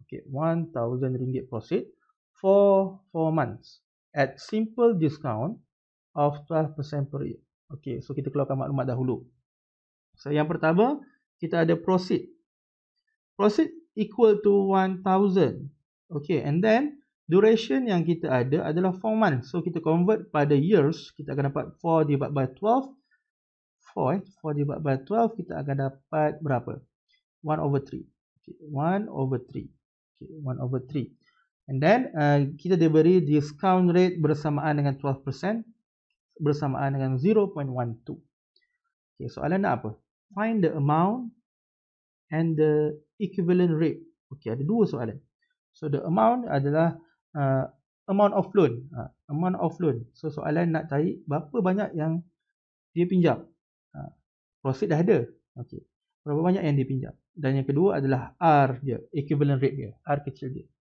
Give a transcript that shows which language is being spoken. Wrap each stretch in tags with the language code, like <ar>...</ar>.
<en>Okey, RM1,000 proceed for 4 months at simple discount of 12% per year.</en> <ms>Okey, so kita keluarkan maklumat dahulu. So yang pertama, kita ada proceed.</ms> <en>Proceed equal to 1,000.</en> <ms>Okey, and then duration yang kita ada adalah</ms> <en>4 months.</en> <ms>So kita convert pada years, kita akan dapat</ms> <en>4 divided by 12.</en> <ms>4 divided by 12 kita akan dapat berapa? 1/3. Okay, 1/3. Okay, 1/3. And then kita diberi discount rate bersamaan dengan 12%, bersamaan dengan 0.12. Okay, soalan nak apa?</ms> <en>Find the amount and the equivalent rate.</en> <ms>Okay, ada dua soalan.</ms> <en>So the amount</en> <ms>adalah</ms> <en>amount of loan. Amount of loan.</en> <ms>So soalan nak cari berapa banyak yang dia pinjam. Proceed dah ada. Okay, berapa banyak yang dia pinjam. Dan yang kedua adalah R dia, equivalent rate dia, R kecil dia.</ms>